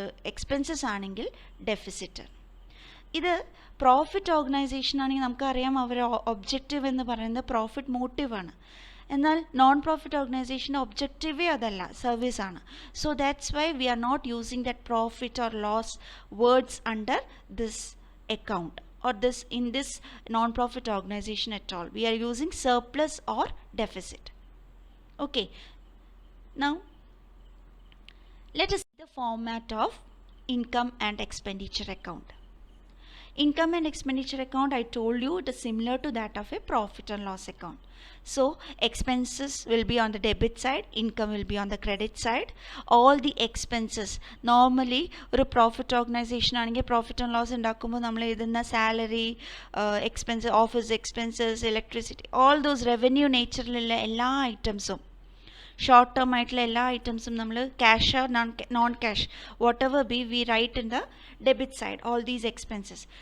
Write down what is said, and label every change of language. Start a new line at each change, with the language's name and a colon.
Malayalam: Expenses ആണെങ്കിൽ deficit. ഇത് profit organisation ആണെങ്കിൽ നമുക്കറിയാം അവരുടെ ഒബ്ജക്റ്റീവ് എന്ന് പറയുന്നത് പ്രോഫിറ്റ് മോട്ടീവാണ്. എന്നാൽ നോൺ പ്രോഫിറ്റ് ഓർഗനൈസേഷൻ്റെ ഒബ്ജക്റ്റീവേ അതല്ല, സർവീസ് ആണ്.
English: So that's why we are not using that profit or loss words under this account or this in this non-profit organization at all. We are using surplus or deficit. Okay, now let us see the format of income and expenditure account. Income and expenditure account, I told you, it is similar to that of a profit and loss account. So expenses will be on the debit side, income will be on the credit side. All the expenses, normally
Malayalam: ഒരു profit organisation ആണെങ്കിൽ profit and loss ഉണ്ടാക്കുമ്പോൾ നമ്മൾ എഴുതുന്ന salary, expense, office expenses, electricity,
English: all those
Malayalam: revenue നേച്ചറിലുള്ള എല്ലാ ഐറ്റംസും, short term ആയിട്ടുള്ള എല്ലാ ഐറ്റംസും നമ്മൾ
English: Cash or non cash whatever be we write in the debit side all these expenses.